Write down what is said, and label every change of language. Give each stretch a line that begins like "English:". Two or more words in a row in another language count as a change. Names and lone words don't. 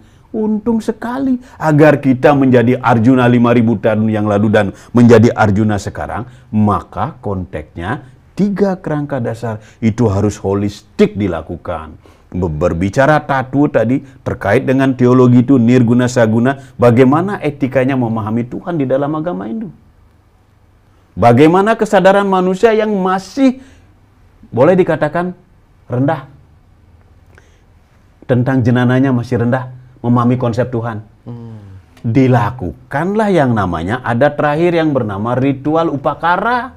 Indonesian: Untung sekali agar kita menjadi Arjuna 5.000 tahun yang lalu dan menjadi Arjuna sekarang, maka konteksnya 3 kerangka dasar itu harus holistik dilakukan. Berbicara tatu tadi terkait dengan teologi itu
Sanskrit: nirguna saguna,
Indonesian: bagaimana etikanya memahami Tuhan di dalam agama Hindu. Bagaimana kesadaran manusia yang masih boleh dikatakan rendah. Tentang jenananya masih rendah memahami konsep Tuhan. Dilakukanlah yang namanya ada terakhir yang bernama ritual upakara.